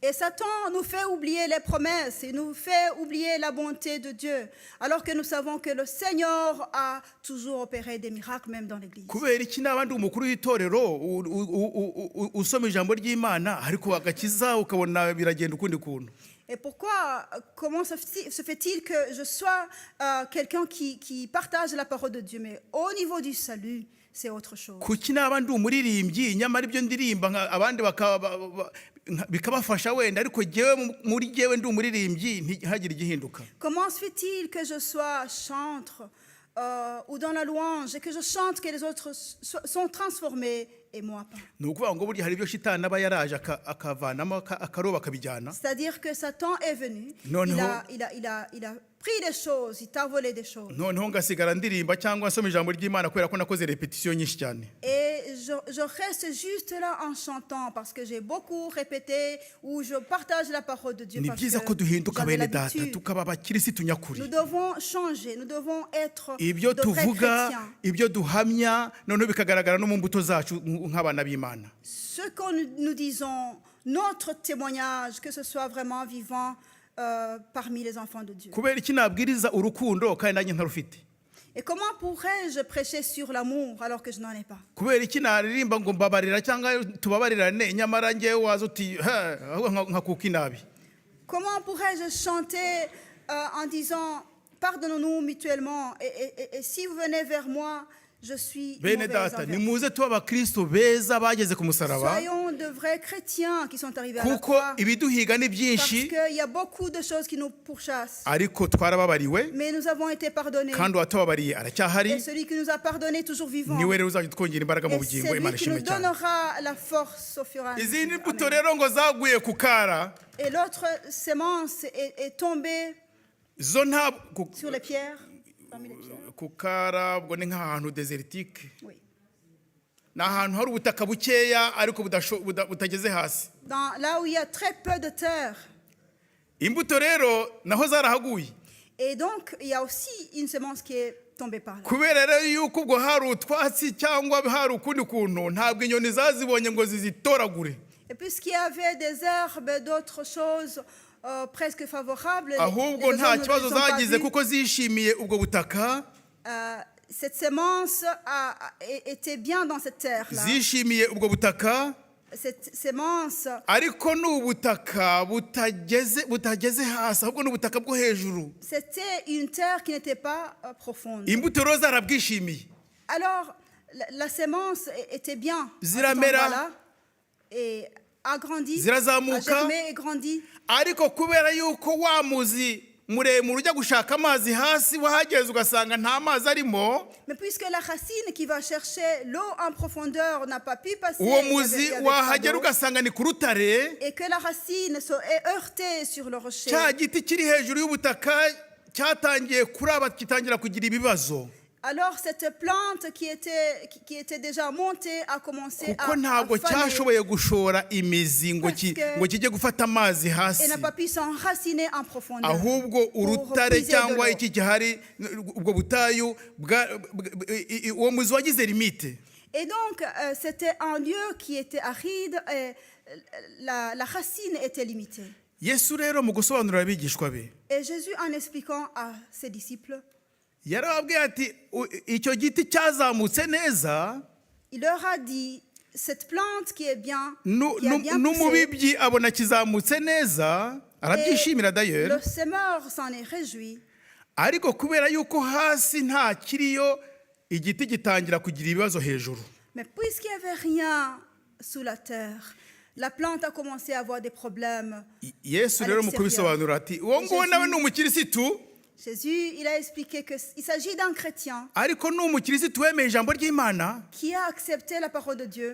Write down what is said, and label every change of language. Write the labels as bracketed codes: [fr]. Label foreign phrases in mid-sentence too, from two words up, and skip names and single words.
[fr] Et Satan nous fait oublier les promesses, il nous fait oublier la bonté de Dieu, alors que nous savons que le Seigneur a toujours opéré des miracles, même dans l'Église. [rw] kubera iki naba ndi umukuru w'itorero usoma ijambo ry'Imana ariko agakiza ukabona biragenda ukundi kuntu. [fr] Et pourquoi, comment se fait-il que je sois quelqu'un qui partage la parole de Dieu, mais au niveau du salut, c'est autre chose. [rw] Kuki naba ndi umuririmbyi nyamara ibyo ndirimba abandi bikabafasha wenda ariko jewe muri jewe ndi umuririmbyi ntihagire igihinduka. [fr] Comment se fait-il que je sois chantre ou dans la louange et que je chante que les autres sont transformés et moi pas? [rw] Ni ukuvuga ngo burya hari ibyo shitani aba yaraje akavanamo akaroba akabijyana. [fr] C'est-à-dire que Satan est venu, il a pris des choses, il t'a volé des choses. [rw] Noneho ngasigara ndirimba cyangwa nsoma ijambo ry'Imana kubera ko nakoze repetition nyinshi cyane. [fr] Et je reste juste là en chantant parce que j'ai beaucoup répété ou je partage la parole de Dieu. [rw] Ni byiza ko duhinduka bene data tukaba abakirisitu nyakuri. [fr] Nous devons changer, nous devons être [rw] ibyo [fr] de vrais [rw] tuvuga [fr] chrétiens. [rw] ibyo duhamya noneho bikagaragara no mu mbuto zacu nk'abana b'Imana. [fr] Ce que nous disons, notre témoignage, que ce soit vraiment vivant parmi les enfants de Dieu. [rw] Kubera iki nabwiriza urukundo kandi nanjye ntarufite? [fr] Et comment pourrais-je prêcher sur l'amour alors que je n'en ai pas? [rw] Kubera iki naririmba ngo mbabarira cyangwa tubabarirane nyamara njyewe waza uti nkakuka inabi? [fr] Comment pourrais-je chanter en disant pardonnons-nous mutuellement et si vous venez vers moi, je suis [rw] Bene [fr] mauvaise [rw] data [fr] envers [rw] nimuze tuba abakristo beza bageze ku musaraba [fr] Soyons de vrais chrétiens qui sont arrivés à la [rw] kuko [fr] croix. [rw] ibiduhiga ni [fr] Parce [rw] byinshi [fr] qu'il y a beaucoup de choses qui nous pourchassent. [rw] ariko twarababariwe [fr] Mais nous avons été pardonnés. [rw] kandi uwatubabariye [fr] Et [rw] aracyahari [fr] celui qui nous a pardonnés est toujours vivant. [rw] niwe rero uzajya twongera imbaraga mu [fr] Et [rw] bugingo. [fr] c'est [rw] Imana [fr] lui qui nous [rw] ishimwe cyane. [fr] donnera la force au fur et à [rw] Izindi [fr] mesure. [rw] mbuto Amen. rero ngo zaguye ku kara [fr] Et l'autre sémence est tombée [rw] zo nta [fr] sur les pierres. Parmi les pierres. [rw] ku kara ubwo ni nk'ahantu desertique, [fr] Oui. [rw] ni ahantu hari ubutaka bukeya ariko butageze hasi. [fr] Là où il y a très peu de terre. [rw] Imbuto rero naho zarahaguye [fr] Et donc, il y a aussi une sémence qui est tombée par là. [rw] kubera rero yuko ubwo hari utwatsi cyangwa hari ukundi kuntu ntabwo inyoni zazibonye ngo zizitoragure, [fr] Et puisqu'il y avait des herbes, d'autres choses presque favorables, [rw] ahubwo [fr] les [rw] nta [fr] hommes ne [rw] kibazo [fr] les ont pas [rw] zagize [fr] vues. [rw] kuko zishimiye ubwo butaka, [fr] Cette sémence était bien dans cette terre-là. [rw] zishimiye ubwo butaka [fr] Cette sémence, [rw] ariko ni ubutaka butageze hasi ahubwo ni ubutaka bwo hejuru. [fr] c'était une terre qui n'était pas profonde. [rw] Imbuto rero zarabwishimiye [fr] Alors, la sémence était bien à cet [rw] Ziramera. [fr] endroit-là et a grandi, a [rw] Zirazamuka. [fr] germé et grandi. [rw] ariko kubera yuko wa muzi muremure ujya gushaka amazi hasi wahageze ugasanga nta mazi arimo, [fr] Mais puisque la racine qui va chercher l'eau en profondeur n'a pas pu passer, [rw] uwo [fr] il y avait [rw] muzi [fr] pas [rw] wahagera [fr] d'eau, [rw] ugasanga ni ku rutare, [fr] et que la racine est heurtée sur le rocher, [rw] cya giti kiri hejuru y'ubutaka cyatangiye kuraba kitangira kugira ibibazo [fr] alors cette plante qui était déjà montée a commencé [rw] kuko [fr] à [rw] ntabwo [fr] faner [rw] cyashoboye gushora imizi ngo kijye gufata amazi [fr] et [rw] hasi, [fr] n'a pas pu s'enraciner en profondeur. [rw] ahubwo urutare [fr] puiser de [rw] cyangwa [fr] l'eau. [rw] iki gihari ubwo butayu uwo muzi wagize limite. [fr] Et donc, c'était un lieu qui était aride et la racine était limitée. [rw] Yesu rero mu gusobanurira abigishwa be [fr] Et Jésus, en expliquant à ses disciples, [rw] yarababwiye ati icyo giti cyazamutse neza, [fr] il leur a dit, cette plante qui est bien, qui a bien poussé, [rw] n'umubibyi abona kizamutse neza arabyishimira [fr] le d'ailleurs, semeur s'en est réjoui. [rw] ariko kubera yuko hasi nta kiriyo igiti gitangira kugira ibibazo hejuru. [fr] Mais puisqu'il n'y avait rien sous la terre, la plante a commencé à avoir des problèmes. [rw] Yesu rero mu kubisobanura ati uwo nguwo nawe ni umukirisitu, [fr] Jésus, il a expliqué qu'il s'agit d'un chrétien [rw] ariko ni umukirisitu wemeye ijambo ry'Imana, [fr] qui a accepté la parole de Dieu.